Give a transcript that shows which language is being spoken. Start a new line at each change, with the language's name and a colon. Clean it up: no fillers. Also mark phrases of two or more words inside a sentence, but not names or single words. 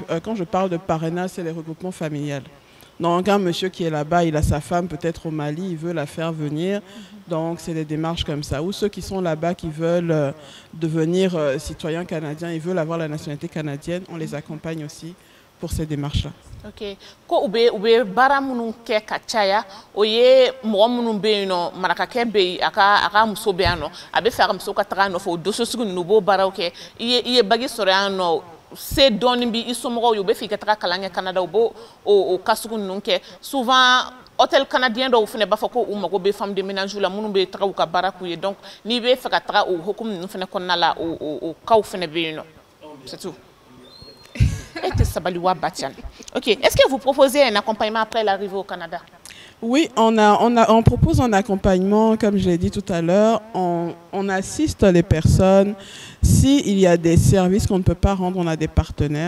French: Quand je parle de parrainage, c'est les regroupements familiales. Donc, un monsieur qui est là-bas, il a sa femme peut-être au Mali, il veut la faire venir. Donc, c'est des démarches comme ça. Ou ceux qui sont là-bas, qui veulent devenir citoyens canadiens, ils veulent avoir la nationalité canadienne, on les accompagne aussi pour ces démarches-là. Ok.
Bambara: Ko ube bara munu ke ka caya o ye mɔgɔ munu be yen nɔ marakakɛ be yen a ka muso be yan nɔ a bɛ fɛ a ka muso ka taga a nɔfɛ o doso sugu ninnu u b'o baaraw kɛ i ye bagi sɔrɔ yan nɔ se dɔɔni bi i somɔgɔw ye u bɛ fɛ i ka taga kalan kɛ Canada u b'o o cas sugu ninnu kɛ souvent
French: hôtel canadien
Bambara: dɔw fɛnɛ b'a fɔ ko u mago bɛ
French: femme de ménage
Bambara: la minnu bɛ taga u ka baara k'u ye donc n'i bɛ fɛ ka taga o hukumu ninnu fɛnɛ kɔnɔna la o cas fɛnɛ bɛ yen nɔ
French: c'est tout. Ok. Est-ce que vous proposez un accompagnement après l'arrivée au Canada? Oui, on propose un accompagnement, comme je l'ai dit tout à l'heure. On assiste les personnes. S'il y a des services qu'on ne peut pas rendre, on a des partenaires.